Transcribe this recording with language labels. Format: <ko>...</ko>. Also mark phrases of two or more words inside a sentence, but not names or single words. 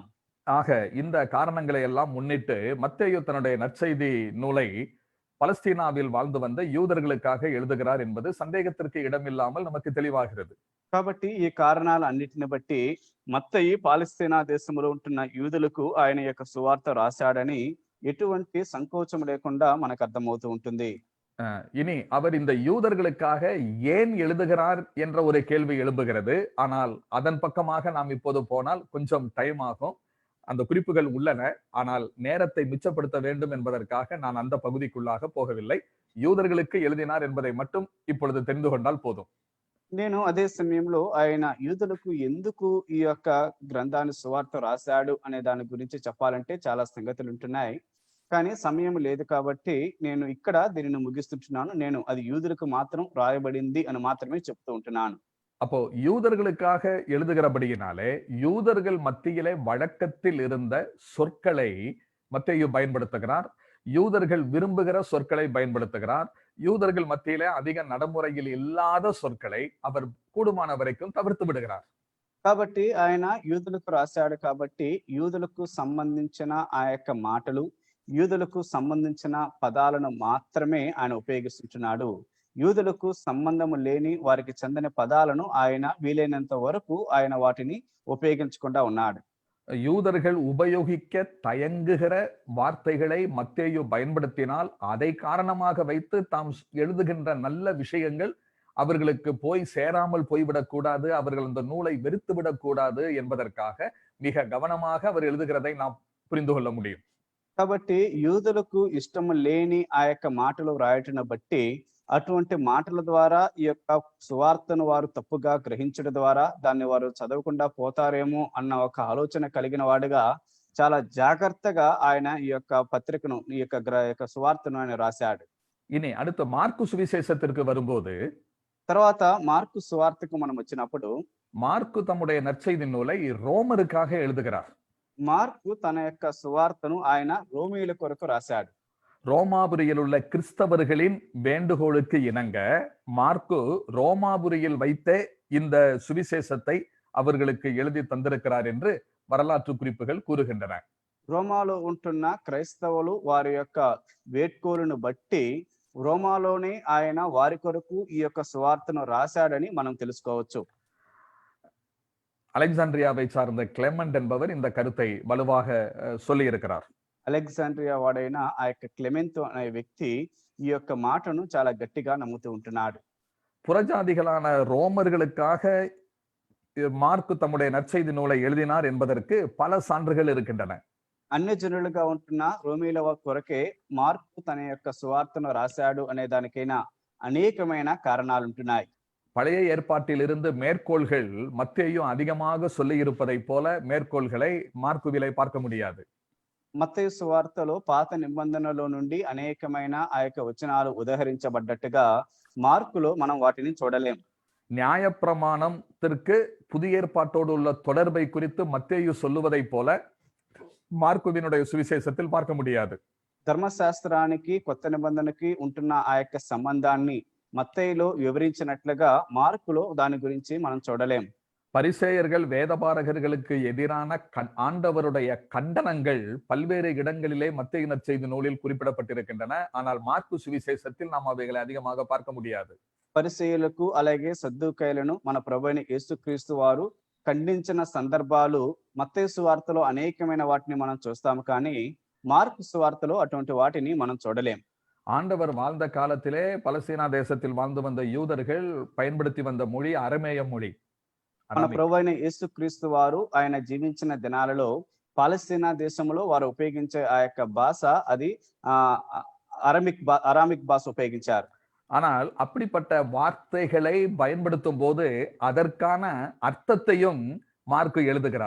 <ta>ஆக இந்த காரணங்களை எல்லாம் முன்னிட்டு மத்தேயு தன்னுடைய நற்செய்தி நூலை பலஸ்தீனாவில் வாழ்ந்து வந்த யூதர்களுக்காக எழுதுகிறார் என்பது சந்தேகத்திற்கு இடமில்லாமல் நமக்கு தெளிவாகிறது.</ta> <te>కాబట్టి ఈ కారణాలు అన్నిటిని బట్టి మత్తయి పాలస్తీనా దేశంలో ఉంటున్న యూదులకు ఆయన యొక్క సువార్త రాశాడని ఎటువంటి సంకోచం లేకుండా మనకు అర్థమవుతూ ఉంటుంది.</te> <ta>இனி அவர் இந்த யூதர்களுக்காக ஏன் எழுதுகிறார் என்ற ஒரு கேள்வி எழும்புகிறது. ஆனால் அதன் பக்கமாக நாம் இப்போது போனால் கொஞ்சம் டைம் ஆகும். அந்த குறிப்புகள் உள்ளன, ஆனால் நேரத்தை மிச்சப்படுத்த வேண்டும் என்பதற்காக நான் அந்த பகுதிக்குள்ளாக போகவில்லை. யூதர்களுக்கு எழுதினார் என்பதை மட்டும் இப்பொழுது தெரிந்து கொண்டால் போதும்.</ta> <te>నేను అదే సమయంలో ఆయన యూదులకు ఎందుకు ఈ యొక్క గ్రంథాన్ని సువార్త రాశాడు అనే దాని గురించి చెప్పాలంటే చాలా సంగతులు ఉంటున్నాయి. కానీ సమయం లేదు కాబట్టి నేను ఇక్కడ దీనిని ముగిస్తుంటున్నాను. నేను అది యూదులకు మాత్రం రాయబడింది అని మాత్రమే చెప్తూ ఉంటున్నాను.</te> <ta>அப்போ யூதர்களுக்காக எழுதுகிறபடியினாலே யூதர்கள் மத்தியிலே வழக்கத்தில் இருந்த சொற்களை மத்தேயு பயன்படுத்துகிறார். யூதர்கள் விரும்புகிற சொற்களை பயன்படுத்துகிறார். யூதர்கள் மத்தியிலே அதிக நடைமுறையில் இல்லாத சொற்களை அவர் கூடுமான வரைக்கும் தவிர்த்து விடுகிறார்.</ta> <te>కాబట్టి ఆయన యూదులకు రాశాడు కాబట్టి యూదులకు సంబంధించిన ఆ యొక్క మాటలు, యూదులకు సంబంధించిన పదాలను మాత్రమే ఆయన ఉపయోగిస్తుంటున్నాడు. యూదులకు సంబంధము లేని వారికి చెందిన పదాలను ఆయన వీలైనంత వరకు ఆయన వాటిని ఉపయోగించకుండా ఉన్నాడు.</te> <ta>யூதர்கள் உபயோகிக்க தயங்குகிற வார்த்தைகளை மத்தேயு பயன்படுத்தினால் அதை காரணமாக வைத்து தாம் எழுதுகின்ற நல்ல விஷயங்கள் அவர்களுக்கு போய் சேராமல் போய்விடக் கூடாது, அவர்கள் அந்த நூலை வெறுத்து விடக்கூடாது என்பதற்காக மிக கவனமாக அவர் எழுதுகிறதை நாம் புரிந்து கொள்ள முடியும்.</ta> <te>కాబట్టి యూదులకు ఇష్టము లేని ఆ యొక్క మాటలు రాయటను బట్టి అటువంటి మాటల ద్వారా ఈ యొక్క సువార్తను వారు తప్పుగా గ్రహించడం ద్వారా దాన్ని వారు చదవకుండా పోతారేమో అన్న ఒక ఆలోచన కలిగిన వాడుగా చాలా జాగ్రత్తగా ఆయన ఈ యొక్క పత్రికను, ఈ యొక్క సువార్తను ఆయన రాశాడు.</te> <ta>இனி அடுத்த மார்க்கு சுவிசேஷத்திற்கு வரும்போது,</ta> <te>తర్వాత మార్కు సువార్తకు మనం వచ్చినప్పుడు</te> <ta>மார்க்கு தம்முடைய நற்செய்தி நூலை ரோமருக்காக எழுதுகிறார்.</ta> <te>మార్కు తన యొక్క సువార్తను ఆయన రోమీయుల కొరకు రాశాడు.</te> <ta>ரோமாபுரியில் உள்ள கிறிஸ்தவர்களின் வேண்டுகோளுக்கு இணங்க மார்க்கு ரோமாபுரியில் வைத்தே இந்த சுவிசேஷத்தை அவர்களுக்கு எழுதி தந்திருக்கிறார் என்று வரலாற்று குறிப்புகள் கூறுகின்றன.</ta> <te>రోమాలో ఉంటున్న క్రైస్తవులు వారి యొక్క వేడ్కోలును బట్టి రోమాలోనే ఆయన వారి కొరకు ఈ యొక్క సువార్తను రాశాడని మనం తెలుసుకోవచ్చు.</te> <ta>அலெக்சாண்ட்ரியாவை சார்ந்த கிளெமெண்ட் என்பவர் இந்த கருத்தை வலுவாக சொல்லி இருக்கிறார்.</ta> <te>అలెగ్జాండ్రియా వాడైన ఆ యొక్క క్లెమెంత్ అనే వ్యక్తి ఈ యొక్క మాటను చాలా గట్టిగా నమ్ముతూ ఉంటున్నాడు.</te> <ta>புறஜாதிகளான ரோமர்களுக்காக மார்க்கு தம்முடைய நற்செய்தி நூலை எழுதினார் என்பதற்கு பல சான்றுகள் இருக்கின்றன.</ta> <te>అన్య జనులుగా ఉంటున్న రోమీల కొరకే మార్కు తన యొక్క సువార్తను రాశాడు అనే దానికైనా అనేకమైన కారణాలు ఉంటున్నాయి.</te> <ta>பழைய ஏற்பாட்டில் இருந்து மேற்கோள்கள் மத்தேயும் அதிகமாக சொல்லி இருப்பதை போல மேற்கோள்களை மார்க்குவிலே பார்க்க முடியாது.</ta> <te>మత్తయి సువార్తలో పాత నిబంధనలో నుండి అనేకమైన ఆ యొక్క వచనాలు ఉదహరించబడ్డట్టుగా మార్కులో మనం వాటిని చూడలేం.</te> <ta>நியாயப்பிரமாணத்திற்கு புதிய ஏற்பாட்டோடு உள்ள தொடர்பை குறித்து மத்தேயு சொல்லுவதை போல மார்க்குவினுடைய சுவிசேஷத்தில் பார்க்க முடியாது.</ta> <te>ధర్మశాస్త్రానికి కొత్త నిబంధనకి ఉంటున్న ఆ యొక్క సంబంధాన్ని మత్తయిలో వివరించినట్లుగా మార్కులో దాని గురించి మనం చూడలేం.</te> <ta>பரிசேயர்கள் வேதபாரகர்களுக்கு எதிரான ஆண்டவருடைய கண்டனங்கள் பல்வேறு இடங்களிலே மத்தேயு நற்செய்தி நூலில் குறிப்பிடப்பட்டிருக்கின்றன. ஆனால் மார்க்கு சுவிசேஷத்தில் நாம் அவைகளை அதிகமாக பார்க்க முடியாது.</ta> <te>పరిసయ్యులకు అలాగే సద్దూకయ్యులను మన ప్రభువైన యేసుక్రీస్తు వారు ఖండించిన సందర్భాలు మత్తయి సువార్తలో అనేకమైన వాటిని మనం చూస్తాము, కానీ మార్కు సువార్తలో అటువంటి వాటిని మనం చూడలేం.</te> <ta>ஆண்டவர் வாழ்ந்த காலத்திலே பலஸ்தீனா தேசத்தில் வாழ்ந்து வந்த யூதர்கள் பயன்படுத்தி வந்த மொழி அரமேய மொழி.</ta> <te>మన ప్రభువైన యేసుక్రీస్తు వారు ఆయన జీవించిన దినాలలో పాలస్తీనా దేశంలో వారు ఉపయోగించే ఆ యొక్క భాష అది అరామిక్ భాష ఉపయోగించారు.</te> <ta>ஆனால் அப்படிப்பட்ட வார்த்தைகளை பயன்படுத்தும் போது அதற்கான அர்த்தத்தையும் மார்க்கு எழுதுகிறார்.</ta>